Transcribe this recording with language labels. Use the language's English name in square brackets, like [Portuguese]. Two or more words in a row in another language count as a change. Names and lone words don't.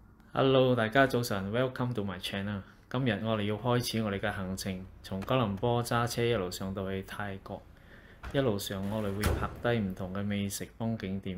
[English] Hello， [Cantonese] 大家早晨 [English] ，Welcome to my channel。 [Cantonese] 今日我哋要開始我哋嘅行程，從吉隆坡揸車一路上到去泰國，一路上我哋會拍低唔同嘅美食風景點。